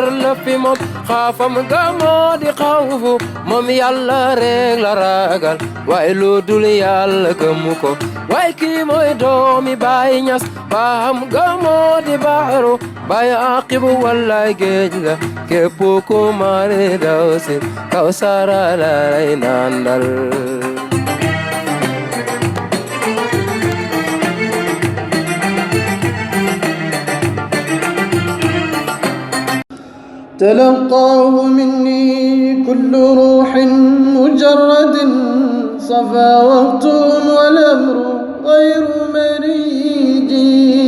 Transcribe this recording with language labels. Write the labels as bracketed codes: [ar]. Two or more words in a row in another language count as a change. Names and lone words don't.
[wo] la fi moom xaafam ga moo di xawfu moom Yàlla rek la ragal waaye lu dul Yàlla gëmu ko waaye kii mooy doomi Baay Ñas baam ga moo di baaru Baay Aqib wallaay géej la képp ku mari daw si Kawsara la lay nandal [ar] تلقاه مني كل روح مجرد صفا وقت والأمر غير مريج